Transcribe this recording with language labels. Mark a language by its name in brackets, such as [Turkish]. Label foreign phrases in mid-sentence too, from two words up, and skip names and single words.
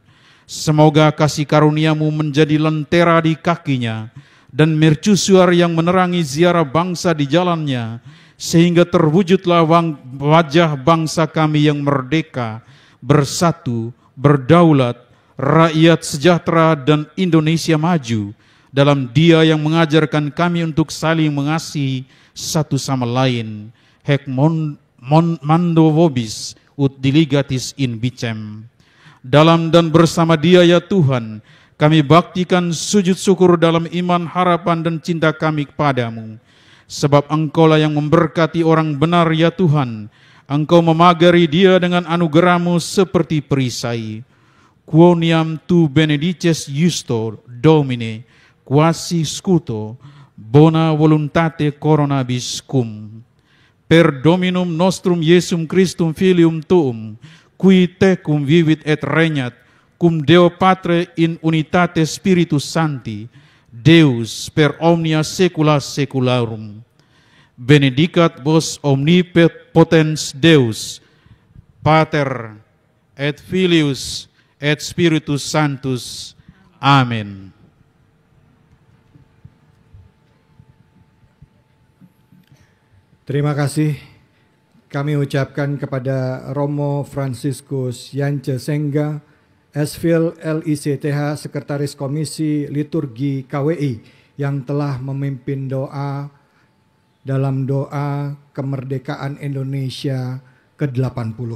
[Indonesian] Semoga kasih karunia-Mu menjadi lentera di kakinya dan mercusuar yang menerangi ziarah bangsa di jalannya, sehingga terwujudlah wajah bangsa kami yang merdeka, bersatu, berdaulat, rakyat sejahtera dan Indonesia maju, dalam Dia yang mengajarkan kami untuk saling mengasihi satu sama lain. [Latin] Hec mando vobis ut diligatis in bicem. [Indonesian] Dalam dan bersama Dia, ya Tuhan, kami baktikan sujud syukur dalam iman, harapan dan cinta kami kepadamu. Sebab Engkau-lah yang memberkati orang benar, ya Tuhan. Engkau memagari dia dengan anugerah-Mu seperti perisai. [Latin] Quoniam tu benedices justo, Domine, quasi scuto, bona voluntate coronabis cum. Per Dominum nostrum Iesum Christum Filium Tuum, qui tecum vivit et regnat, cum Deo Patre in unitate Spiritus Sancti, Deus per omnia saecula saeculorum. Benedicat vos omnipotens Deus, Pater et Filius et Spiritus Sanctus. Amen. [Indonesian] Terima kasih kami ucapkan kepada Romo Fransiskus Yance Sengga, Esfil LICTH, Sekretaris Komisi Liturgi KWI, yang telah memimpin doa dalam doa kemerdekaan Indonesia ke-80.